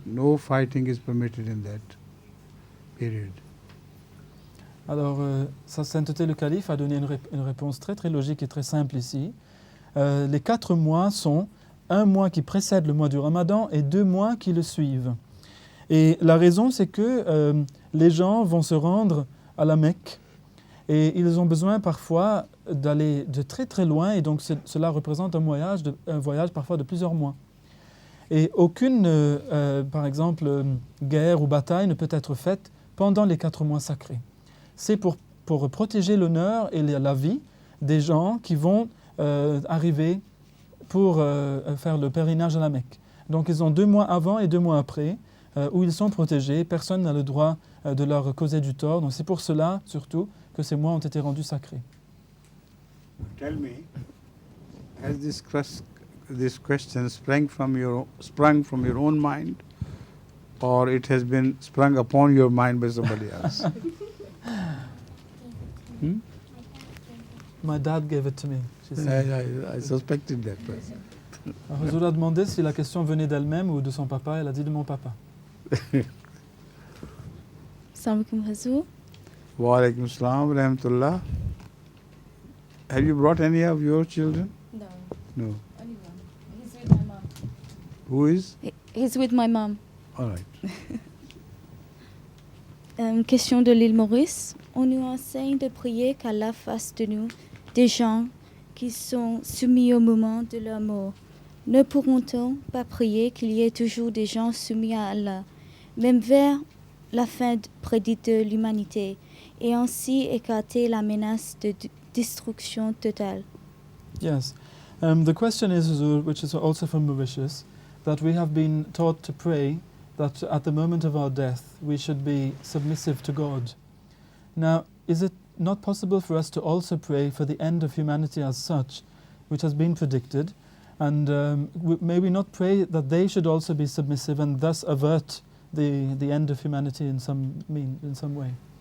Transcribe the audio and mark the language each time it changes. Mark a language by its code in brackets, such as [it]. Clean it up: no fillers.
[en] No fighting is permitted in that period. [fr] Alors, Sa Sainteté le Calife a donné une réponse très très logique et très simple ici. Les 4 mois sont 1 mois qui précède le mois du Ramadan et 2 mois qui le suivent. Et la raison, c'est que les gens vont se rendre à la Mecque et ils ont besoin parfois d'aller de très très loin et donc cela représente un voyage parfois de plusieurs mois. Et aucune, par exemple, guerre ou bataille ne peut être faite pendant les 4 mois sacrés. C'est pour protéger l'honneur et la vie des gens qui vont arriver pour faire le pèlerinage à la Mecque. Donc ils ont 2 mois avant et 2 mois après où ils sont protégés. Personne n'a le droit de leur causer du tort. Donc c'est pour cela, surtout, que ces mois ont été rendus sacrés. [en] Tell me, has this question sprung from your own mind, or it has been sprung upon your mind by somebody else? My dad gave it to me. I suspected that person. [fr] Huzur a demandé si la question venait d'elle-même ou de son papa. Elle a dit de mon papa. [ar] Assalamualaikum Huzur. Wa alaikum assalam wa rahmatullah. [en] Have you brought any of your children? No. No. Only one. He's with my mom. Who is? He's with my mom. All right. [fr] Question de l'île Maurice. On nous enseigne de prier qu'Allah fasse de nous des gens qui sont soumis au moment de leur mort. Ne pourront-on pas prier qu'il y ait toujours des gens soumis à Allah, même vers la fin prédite de l'humanité, et ainsi écarter la menace de destruction totale? [en] Yes. The question is, Huzur, which is also from Mauritius, that we have been taught to pray that at the moment of our death we should be submissive to God Now, is it not possible for us to also pray for the end of humanity as such, which has been predicted, and may we not pray that they should also be submissive and thus avert the end of humanity in some way?